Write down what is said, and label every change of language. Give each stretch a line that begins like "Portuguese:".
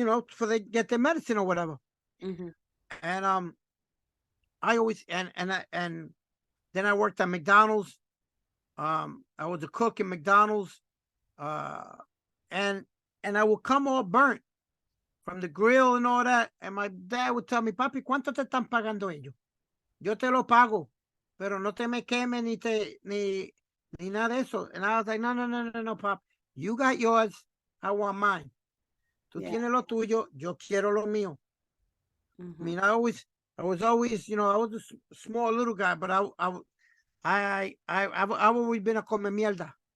English: for they get their medicine or whatever. Mm-hmm. And I always and then I worked at McDonald's. I was a cook in McDonald's. Uh, and I would come all burnt from the grill and all that. And my dad would tell me,
Spanish: papi, ¿cuánto te están pagando ellos? Yo te lo pago, pero no te me quemes ni nada de eso.
English: And I was like, no, no, no, no, no, pop. You got yours. I want mine.
Spanish: Tú
English: Yeah.
Spanish: tienes lo tuyo. Yo quiero lo mío.
English: I Mm-hmm. mean, I was always, I was a small little guy, but I've always been a
Spanish: come mierda.